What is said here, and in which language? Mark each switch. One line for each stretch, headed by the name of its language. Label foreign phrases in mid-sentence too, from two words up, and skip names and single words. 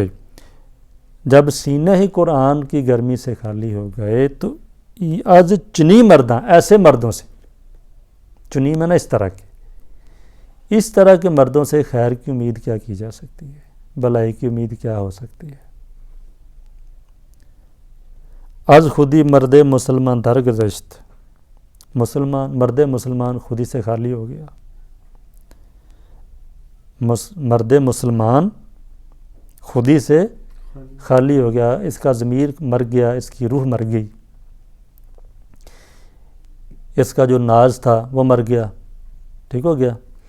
Urdu: جب سینے ہی قرآن کی گرمی سے خالی ہو گئے تو
Persian: از چنی مرداں،
Urdu: ایسے مردوں سے، چنی میں نا اس طرح کے مردوں سے خیر کی امید کیا کی جا سکتی ہے. بلائی کی امید کیا ہو سکتی ہے؟
Persian: از خودی مرد مسلمان درگذشت،
Urdu: مرد مسلمان خودی سے خالی ہو گیا، مرد مسلمان خودی سے خالی ہو گیا، اس کا ضمیر مر گیا، اس کی روح مر گئی، اس کا جو ناز تھا وہ مر گیا، ٹھیک ہو گیا۔